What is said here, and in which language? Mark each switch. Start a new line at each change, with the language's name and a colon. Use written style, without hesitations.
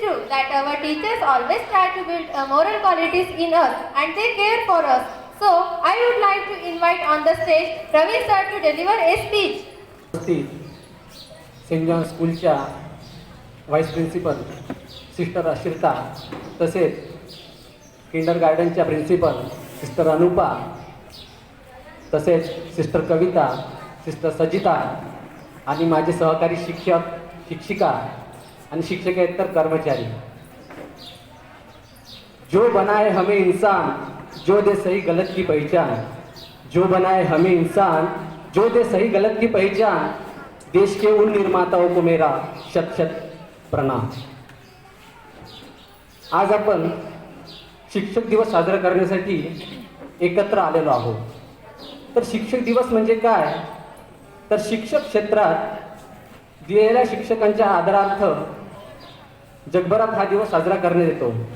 English: that our teachers always try to build moral qualities in us and they care for us. So, I would like to invite on the stage Ravi sir to deliver a speech.
Marathi: Saint John स्कूलच्या vice principal sister Ashrita, तसेच Kinder गार्डनच्या principal sister Anupa, तसेच sister कविता, sister Sajita आणि माझे सहकारी शिक्षक, शिक्षिका आणि शिक्षकेतर कर्मचारी.
Hindi: जो बनाए हमें इंसान, जो दे सही गलत की पहचान. जो बनाए हमें इंसान, जो दे सही गलत की पहचान. देश के उन निर्माताओं को मेरा शत शत प्रणाम.
Marathi: आज आपण शिक्षक दिवस साजरा करण्यासाठी एकत्र आलेलो आहोत. तर शिक्षक दिवस म्हणजे काय? तर शिक्षक क्षेत्रात दिलेल्या शिक्षकांच्या आदरार्थ जगभरात हा दिवस साजरा करण्यात येतो.